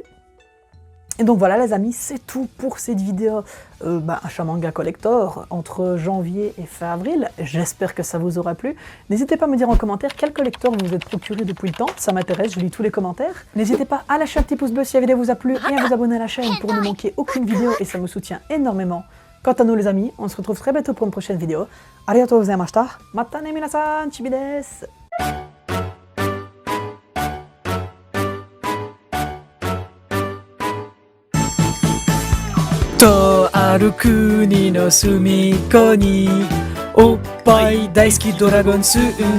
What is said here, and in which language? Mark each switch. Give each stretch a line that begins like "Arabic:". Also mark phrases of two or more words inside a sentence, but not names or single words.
French: Et donc voilà les amis, c'est tout pour cette vidéo achat manga collector entre janvier et fin avril. J'espère que ça vous aura plu. N'hésitez pas à me dire en commentaire quel collector vous vous êtes procuré depuis le temps, ça m'intéresse, je lis tous les commentaires. N'hésitez pas à lâcher un petit pouce bleu si la vidéo vous a plu et à vous abonner à la chaîne pour ne manquer aucune vidéo et ça me soutient énormément. Quant à nous les amis, on se retrouve très bientôt pour une prochaine vidéo.
Japanese: ありがとうございました。またね皆さん、ちびです. とある国の隅っこにおっぱい大好きドラゴン住ん